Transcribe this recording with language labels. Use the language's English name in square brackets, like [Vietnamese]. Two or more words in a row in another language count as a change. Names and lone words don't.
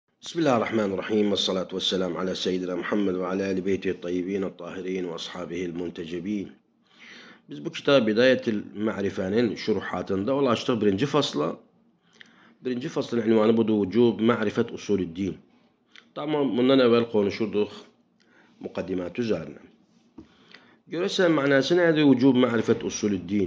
[Arabic] بسم الله الرحمن الرحيم والصلاة والسلام على سيدنا محمد وعلى آل بيته الطيبين الطاهرين وأصحابه المنتجبين. [Turkish] Biz bu kitap Bidayetil Ma'rife'nin şuruhatında ulaştık birinci fasla. Birinci faslın ünvanı budur vücub ma'rifet usulüddin. Tamam bundan evvel konuşurduk mukaddimat üzerine. Görürsen manası nedir vücub ma'rifet usulüddin?